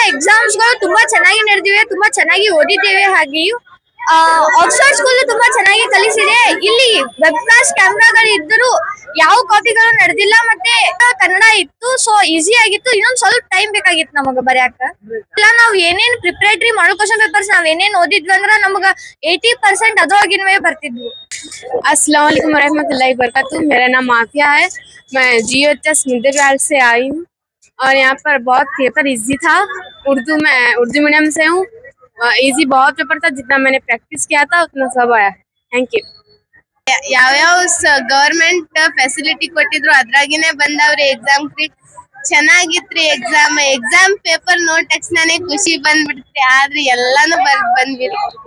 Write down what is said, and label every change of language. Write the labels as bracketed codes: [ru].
[kn] Exams ಗಳು ತುಂಬಾ ಚೆನ್ನಾಗಿ ನಡೆದಿವೆ, ತುಂಬಾ ಚೆನ್ನಾಗಿ ಓದಿದ್ದೇವೆ. ಹಾಗೆಯೂ ಆಕ್ಸ್ಫರ್ಡ್ ಸ್ಕೂಲ್ ತುಂಬಾ ಚೆನ್ನಾಗಿ ಕಲಿಸಿದೆ. ಇಲ್ಲಿ ವೆಬ್ಕಾಸ್ಟ್ ಕ್ಯಾಮ್ರಾಗಳು ಇದ್ದರೂ ಯಾವ ಕಾಪಿಗಳು ನಡೆದಿಲ್ಲ. ಮತ್ತೆ ಕನ್ನಡ ಇತ್ತು, ಸೊ ಈಸಿ ಆಗಿತ್ತು. ಇನ್ನೊಂದ್ ಸ್ವಲ್ಪ ಟೈಮ್ ಬೇಕಾಗಿತ್ತು ನಮಗ ಬರ್ಯಾಕ. ಇಲ್ಲ ನಾವ್ ಏನೇನ್ ಪ್ರಿಪರೇಟರಿ ಮಾಡೋ ಕ್ವಶನ್ ಪೇಪರ್ಸ್ ನಾವ್ ಏನೇನ್ ಓದಿದ್ವಿ ಅಂದ್ರ ನಮಗ 80% ಅದ್ರೊಳಗಿನವೇ ಬರ್ತಿದ್ವು. [hi] अस्सलाम वालेकुम रहमतुल्लाहि वबरकातुहू। मेरा नाम आफिया है। मैं GHS मुद्देबिहाल से आई हूँ और यहाँ पर बहुत पेपर इजी था। उर्दू मीडियम से हूँ। इजी बहुत पेपर था, जितना मैंने प्रैक्टिस किया था उतना सब आया। Thank you. [kn] ಯಾವ್ಯಾವ ಗವರ್ಮೆಂಟ್ ಫೆಸಿಲಿಟಿ ಕೊಟ್ಟಿದ್ರು ಅದ್ರಾಗಿನೇ ಬಂದವ್ರಿ. ಎಕ್ಸಾಮ್ ಚೆನ್ನಾಗಿತ್ರಿ. ಎಕ್ಸಾಮ್ ಪೇಪರ್ ನೋಡ್ ತಕ್ಷಣನೇ ಖುಷಿ ಬಂದ್ಬಿಡ್ತ್ರಿ. ಆದ್ರೆ ಎಲ್ಲಾನು ಬಂದ್ಬಿರಿ.